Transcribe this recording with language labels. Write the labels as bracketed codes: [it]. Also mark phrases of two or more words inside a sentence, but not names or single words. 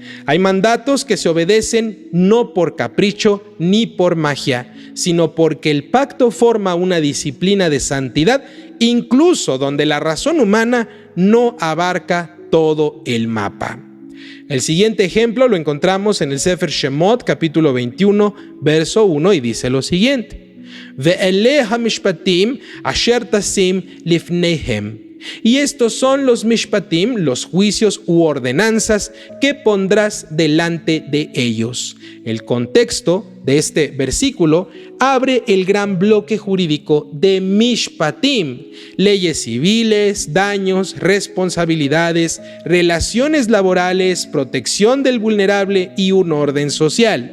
[es] Hay mandatos que se obedecen no por capricho ni por magia, sino porque el pacto forma una disciplina de santidad, incluso donde la razón humana no abarca todo el mapa. El siguiente ejemplo lo encontramos en el Sefer Shemot, capítulo 21, verso 1, y dice lo siguiente: [he] ואלה המשפטים אשר תשים לפניהם. [es] Y estos son los mishpatim, los juicios u ordenanzas que pondrás delante de ellos. El contexto de este versículo abre el gran bloque jurídico de mishpatim: leyes civiles, daños, responsabilidades, relaciones laborales, protección del vulnerable y un orden social.